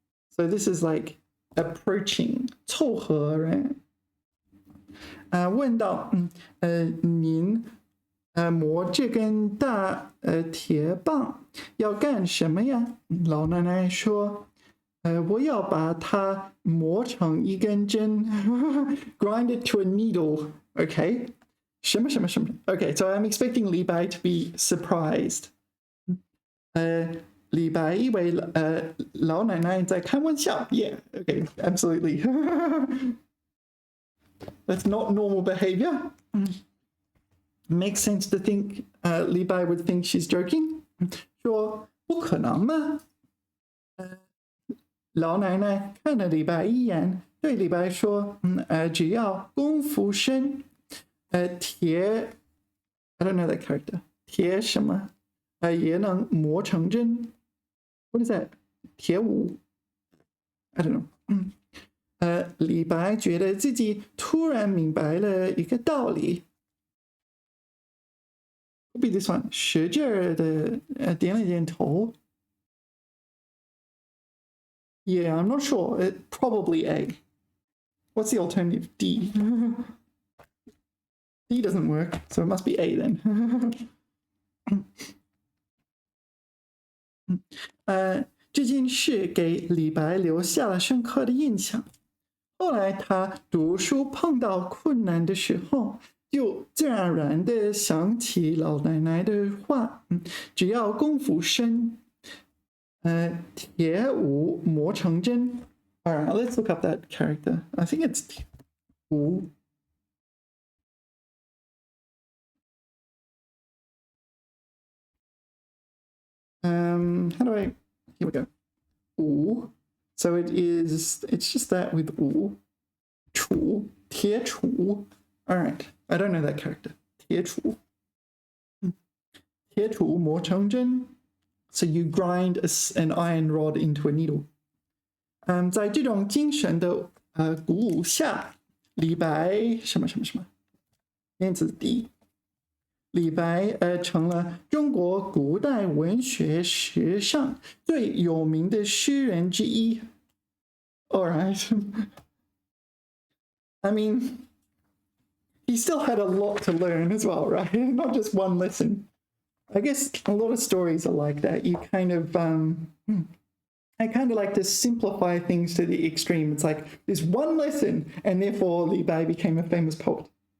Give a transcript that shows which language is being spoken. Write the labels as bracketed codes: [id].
[en] So this is like approaching [zh] 凑合人。问道，您磨这根大铁棒要干什么呀？老奶奶说，我要把它磨成一根针， [en] grind it to a needle. Okay. [zh] 什么什么什么 [en] Okay, so I'm expecting Li Bai to be surprised. [zh] 李白以为老奶奶在开玩笑。 [en] Yeah, okay, absolutely. That's not normal behavior. Makes sense to think Li Bai would think she's joking. [zh] 说不可能吗？老奶奶看了李白一眼，对李白说：“只要功夫深，铁 [en] I don't know that character. [zh] 铁什么？也能磨成针。 [en] What is that? [zh] 铁舞 [en] I don't know. [zh] 李白觉得自己突然明白了一个道理。 [en] Could be this one. [zh] 使劲儿的点了点头。 [en] Yeah, I'm not sure. Probably A. What's the alternative? D. D doesn't work, so it must be A then. [zh] 这件事给李白留下了深刻的印象。后来他读书碰到困难的时候，就自然而然地想起老奶奶的话，只要功夫深，铁舞磨成针。 [en] All right, let's look up that character. I think it's 舞。 How do I? Here we go. 舞. So it's just that with 舞. [zh] 杵, 铁杵. [en] All right, I don't know that character. [zh] 铁杵.铁杵磨成针. [en] So you grind an iron rod into a needle. [zh] 在这种精神的鼓舞下，李白什么什么什么，燕子第。李白成了中国古代文学史上最有名的诗人之一。 [en] All right. I mean, he still had a lot to learn as well, right? Not just one lesson. I guess a lot of stories are like that. You kind of, I kind of like to simplify things to the extreme. It's like there's one lesson, and therefore Li Bai became a famous poet.